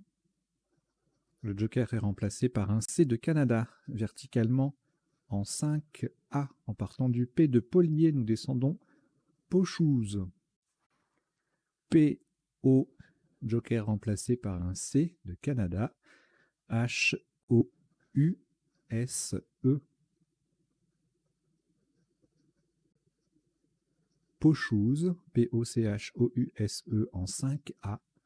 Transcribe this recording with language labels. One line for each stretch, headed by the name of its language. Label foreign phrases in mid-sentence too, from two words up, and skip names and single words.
French: Le joker est remplacé par un C de Canada, verticalement en 5A. En partant du P de Polier, nous descendons Pochouze. P-O, joker remplacé par un C de Canada, H-O-U-S-E. Pochouze, P-O-C-H-O-U-S-E en 5A.